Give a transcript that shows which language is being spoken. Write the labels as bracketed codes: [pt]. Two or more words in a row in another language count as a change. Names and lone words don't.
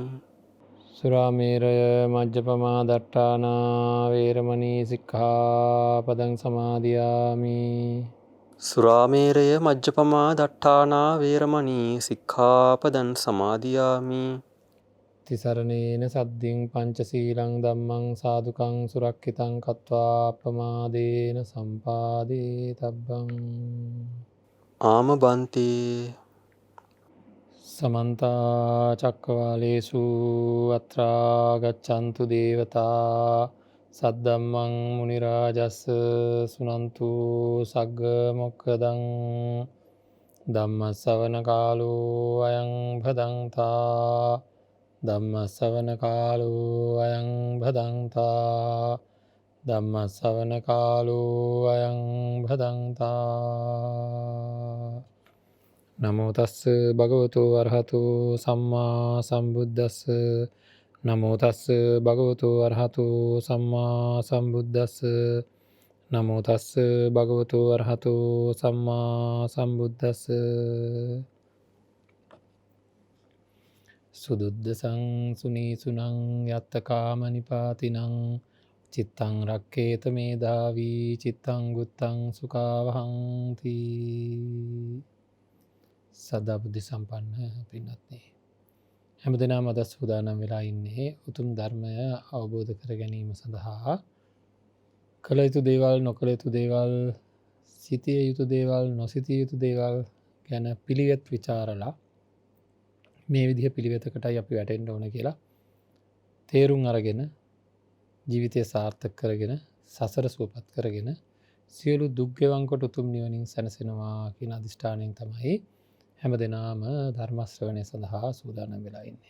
[pi] සුරාමේරය මජ්ජපමා දට්ඨානා වේරමණී සික්ඛාපදං සමාදියාමි. සුරාමේරය මජ්ජපමා දට්ඨානා වේරමණී සික්ඛාපදං සමාදියාමි. තිසරණේන සද්දින් පංචශීලං ධම්මං සාදුකං සුරක්ඛිතං කତ୍වා අප්‍රමාදේන සම්පාදේ තබ්බං. ආම බන්තේ. සමන්ත චක්කවාලේසු අත්‍රා ගච්ඡන්තු දේවතා සද්දම්මං මුනි රාජස්ස සුනන්තු සග්ග මොක්ඛදං ධම්ම ශ්‍රවණ කාලෝ අයං භදංතා ධම්ම ශ්‍රවණ කාලෝ අයං භදංතා ධම්ම ශ්‍රවණ කාලෝ අයං භදංතා නමෝ තස්ස භගවතු අරහතු සම්මා සම්බුද්දස්ස නමෝ තස්ස භගවතු අරහතු සම්මා සම්බුද්දස්ස නමෝ තස්ස භගවතු අරහතු සම්මා සම්බුද්දස්ස සුදුද්දසං සුනීසුනං යත්තකාම නිපාතිනං චිත්තං රක්කේත මේධාවී චිත්තං ගුත්තං සුඛාවහංති [si] සදා බුද්ධ සම්පන්න පින්වත්නි හැම දිනම අද සූදානම් වෙලා ඉන්නේ උතුම් ධර්මය අවබෝධ කර ගැනීම සඳහා කළ යුතු දේවල් නොකළ යුතු දේවල් සිටිය යුතු දේවල් නොසිටිය යුතු දේවල් ගැන පිළිවෙත් විචාරලා මේ විදිහ පිළිවෙතකටයි අපි වැටෙන්න ඕන කියලා තේරුම් අරගෙන ජීවිතය සාර්ථක කරගෙන සසර සුවපත් කරගෙන සියලු දුක් ගෙවන් කොට උතුම් නිවනින් සැනසෙනවා කියන අදිෂ්ඨානයෙන් තමයි හැම දෙනාම ධර්ම ශ්‍රවණය සඳහා සූදානම් වෙලා ඉන්නේ.